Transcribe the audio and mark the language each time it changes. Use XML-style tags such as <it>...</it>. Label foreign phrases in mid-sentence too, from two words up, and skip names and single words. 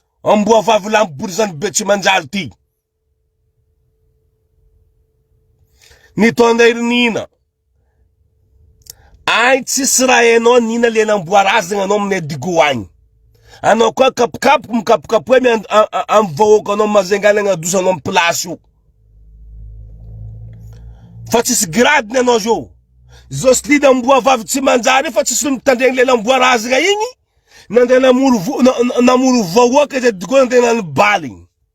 <mg>Amboa vavy lampo bory zany be tsy manjary ty. Nitondra iry nina. Ay, tsisy raha hainao, nina le namboarazina anao amin'ny Digo agny. Anao koa kapokapoka, mikapokapoka amy and-, a-, a-, amy vahoaka anao, mazenga le agnadosa anao amy place io. Fa tsisy gradiny anao zao. Zao sy lina amboa vavy tsy manjary, fa tsisy mitandregny le namboarazina igny. Nandeha namoro vo-, na-, na-, namoro vahoaka izy Digo, nandeha nany baligny.</mg>